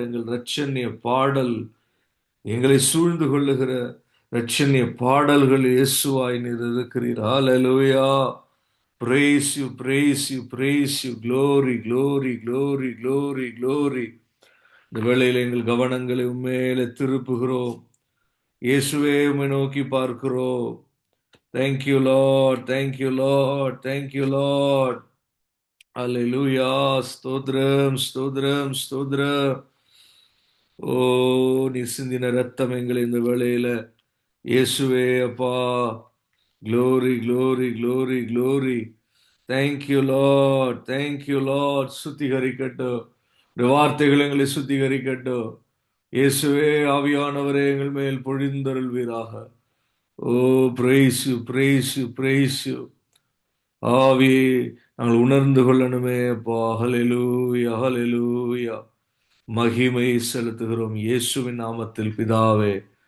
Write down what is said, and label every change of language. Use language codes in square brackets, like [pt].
[ta] எங்கள் இரட்சணிய பாடல், எங்களை சூழ்ந்து கொள்ளுகிற இரட்சணிய பாடல்கள் இயேசுவாய் நீர் இருக்கிறீர். [en] Hallelujah. Praise you, praise you, praise you. Glory, glory, glory, glory, glory. [ta] இந்த வேளையில் எங்கள் கவனங்களை உண்மையிலே திருப்புகிறோம். இயேசுவே உம்மை நோக்கி பார்க்கிறோம். [en] Thank you Lord. Thank you Lord. Thank you Lord. Hallelujah. [ta] ஸ்தோத்திரம் ஸ்தோத்திரம் ஸ்தோத்திரம். ஓ நீ சிந்தின ரத்தம் எங்களை இந்த வேளையில இயேசுவே அப்பா. [en] glory glory glory glory. thank you Lord thank you Lord. [ta] சுத்திகரிக்கட்டும் இந்த வார்த்தைகள் எங்களை சுத்திகரிக்கட்டும். இயேசுவே ஆவியானவரே எங்கள் மேல் பொழிந்தருள்வீராக. ஓ [en] praise you praise you praise you. [ta] ஆவியை நாங்கள் உணர்ந்து கொள்ளணுமே அப்பா. [en] Hallelujah hallelujah. [ta] மகிமை செலுத்துகிறோம் இயேசுவின் நாமத்தில் பிதாவே.